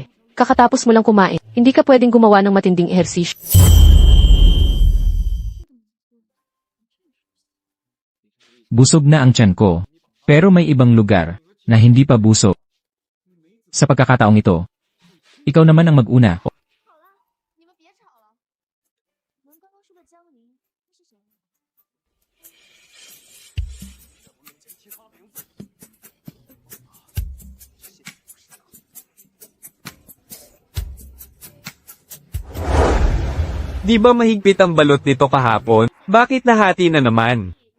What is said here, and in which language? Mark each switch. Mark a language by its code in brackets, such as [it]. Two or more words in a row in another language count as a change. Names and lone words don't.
[tl] Kakatapos mo lang kumain. Hindi ka pwedeng gumawa ng matinding ehersisyo. Busog na ang tiyan ko. Pero may ibang lugar na hindi pa busog. Sa pagkakataong ito, ikaw naman ang mag-una. [zh] 你们别吵了。我们刚刚说的江离是谁？ [tl] Di ba mahigpit ang balot nito kahapon? Bakit nahati na naman?